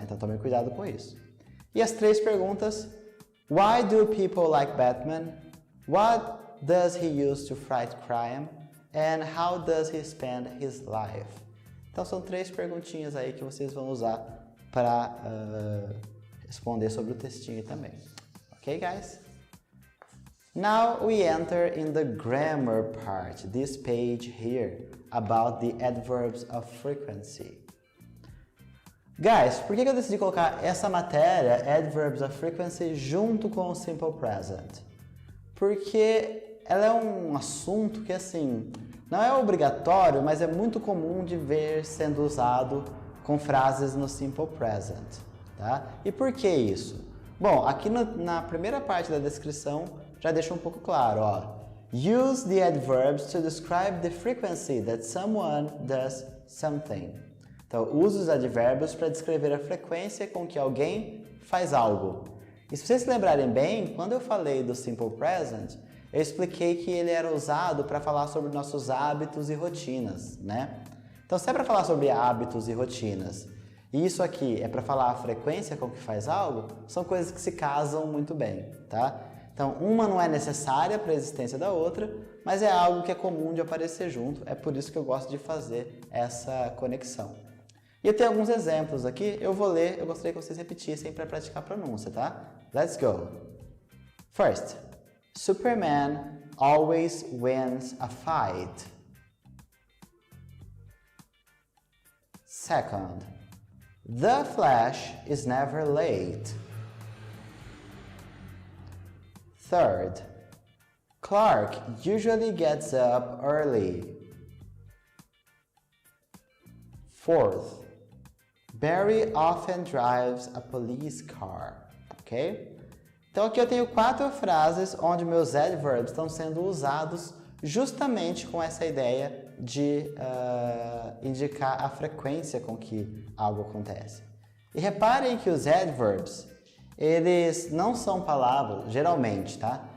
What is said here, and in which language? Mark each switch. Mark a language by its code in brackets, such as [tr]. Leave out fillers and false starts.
[pt] Então tome cuidado com isso. E as 3 perguntas: [en] Why do people like Batman? What does he use to fight crime? And how does he spend his life? [pt] Então são 3 perguntinhas aí que vocês vão usar para responder sobre o textinho também. [en] Ok, guys? Now we enter in the grammar part, this page here, about the adverbs of frequency. [pt] Guys, por que eu decidi colocar essa matéria, Adverbs of Frequency, junto com o Simple Present? Porque ela é um assunto que, assim, não é obrigatório, mas é muito comum de ver sendo usado com frases no Simple Present, tá? E por que isso? Bom, aqui na primeira parte da descrição já deixa um pouco claro, ó. Use the adverbs to describe the frequency that someone does something. Então, use os advérbios para descrever a frequência com que alguém faz algo. E se vocês se lembrarem bem, quando eu falei do Simple Present, eu expliquei que ele era usado para falar sobre nossos hábitos e rotinas, né? Então, se é para falar sobre hábitos e rotinas, e isso aqui é para falar a frequência com que faz algo, são coisas que se casam muito bem, tá? Então, uma não é necessária para a existência da outra, mas é algo que é comum de aparecer junto, é por isso que eu gosto de fazer essa conexão. E eu tenho alguns exemplos aqui, eu vou ler, eu gostaria que vocês repetissem para praticar a pronúncia, tá? [en] Let's go! First, Superman always wins a fight. Second, The Flash is never late. Third, Clark usually gets up early. Fourth, Barry often drives a police car, ok? [pt] Então aqui eu tenho 4 frases onde meus adverbs estão sendo usados justamente com essa ideia de indicar a frequência com que algo acontece. E reparem que os adverbs, eles não são palavras, geralmente, tá?